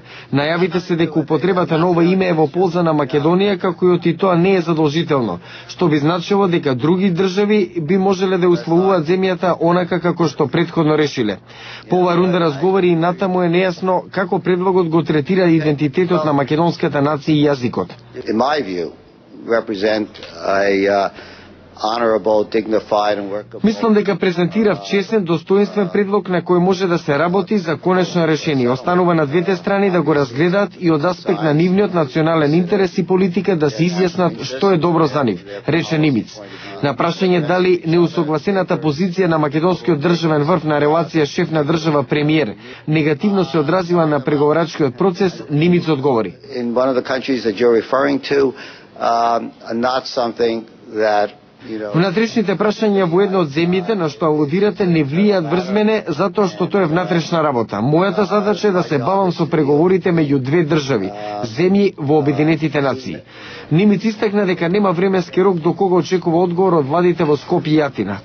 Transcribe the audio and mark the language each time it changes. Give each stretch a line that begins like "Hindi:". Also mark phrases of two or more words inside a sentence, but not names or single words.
Macedonian: Најавите се дека употребата на ова име е во полза на Македонија, како и тоа не е задолжително, што би значило дека други држави би можеле да условуваат земјата онака како што претходно решиле. По оваа рунда разговори и натаму е нејасно како предлогот го третира идентитетот на македонската нација и јазикот.
English: In my view, represent a honorable, dignified and workable.
Macedonian: Мислам дека презентира честен, достоинствен предлог на кој може да се работи за конечно решение. Останува на двете страни да го разгледаат и од аспект на нивниот национален интерес и политика да се изјаснат што е добро за нив, рече Нимиц. На прашање дали неусогласената позиција на македонскиот државен врв на релација шеф на држава премиер негативно се одразила на преговарачкиот процес, Нимиц одговори.
English: In one of the countries that you're referring to, not something that
Macedonian: Внатрешните прашања во едно од земјите на што алудирате не влијаат врз мене затоа што тоа е внатрешна работа. Мојата задача е да се бавам со преговорите меѓу две држави, земји во Обединетите нации. Нимиц истакна дека нема временски рок до кога очекува одговор од владите во Скопје и Атина.